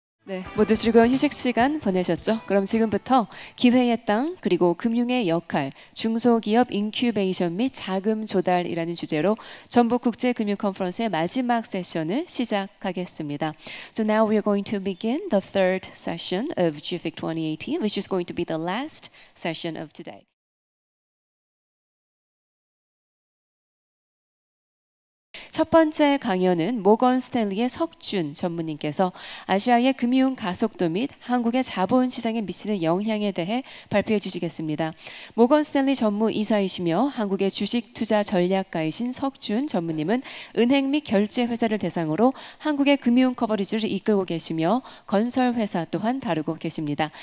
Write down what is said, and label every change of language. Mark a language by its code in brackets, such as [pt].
[ko] 네, 모두 즐거운 휴식 시간 보내셨죠? 그럼 지금부터 기회의 땅 그리고 금융의 역할, 중소기업 인큐베이션 및 자금 조달이라는 주제로 전북 국제금융 컨퍼런스의 마지막 세션을 시작하겠습니다. [en] So now we are going to begin the third session of GFIC 2018, which is going to be the last session of today. [ko] 첫 번째 강연은 모건 스탠리의 석준 전무님께서 아시아의 금융 가속도 및 한국의 자본시장에 미치는 영향에 대해 발표해 주시겠습니다. 모건 스탠리 전무이사이시며 한국의 주식 투자 전략가이신 석준 전무님은 은행 및 결제회사를 대상으로 한국의 금융 커버리지를 이끌고 계시며 건설회사 또한 다루고 계십니다.